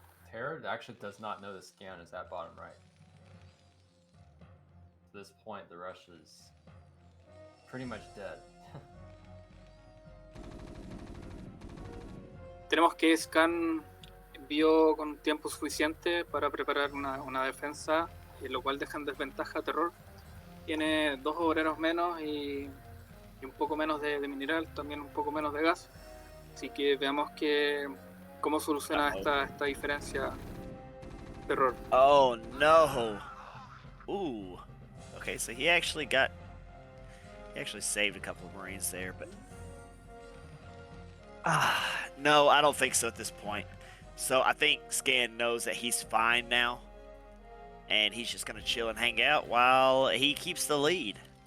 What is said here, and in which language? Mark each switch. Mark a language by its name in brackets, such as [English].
[English] Terra actually does not know the scan is at bottom right. At this point, the rush is pretty much dead. [Spanish] Tenemos que Scan envió con tiempo suficiente para preparar una defensa, lo cual deja en desventaja a Terror. Tiene 2 obreros menos y un poco menos de mineral, también un poco menos de gas. Así que veamos cómo soluciona esta diferencia Terror. [English] Oh no! Ooh. Okay, so he actually saved a couple of Marines there, but no, I don't think so at this point. So I think Scan knows that he's fine now, and he's just gonna chill and hang out while he keeps the lead.